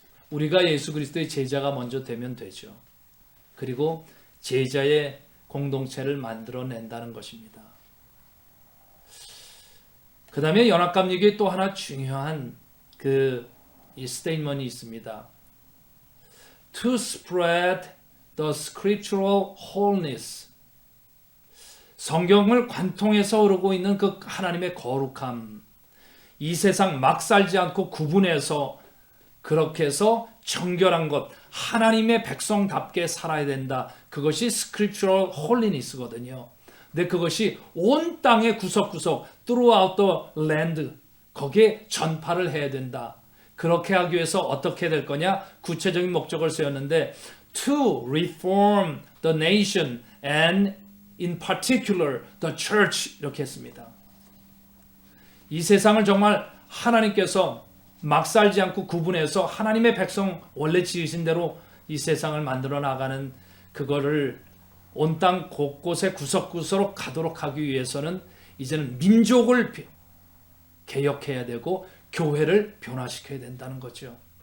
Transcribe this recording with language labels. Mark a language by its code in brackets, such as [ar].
[ko] 우리가 예수 그리스도의 제자가 먼저 되면 되죠. 그리고 제자의 공동체를 만들어낸다는 것입니다. 그 다음에 연합감리교에 또 하나 중요한 이 스테이트먼트가 있습니다. [en] To spread the scriptural wholeness. [ko] 성경을 관통해서 흐르고 있는 그 하나님의 거룩함. 이 세상 막 살지 않고 구분해서 그렇게 해서 정결한 것, 하나님의 백성답게 살아야 된다. 그것이 [en] scriptural holiness [ko] 거든요. 근데 그것이 온 땅의 구석구석 [en] throughout the land [ko] 거기에 전파를 해야 된다. 그렇게 하기 위해서 어떻게 될 거냐? 구체적인 목적을 세웠는데 [en] to reform the nation and in particular the church [ko] 이렇게 했습니다. 이 세상을 정말 하나님께서 막 살지 않고 구분해서 하나님의 백성 원래 지으신 대로 이 세상을 만들어 나가는 그거를 온 땅 곳곳에 구석구석으로 가도록 하기 위해서는 이제는 민족을 개혁해야 되고 교회를 변화시켜야 된다는 거죠.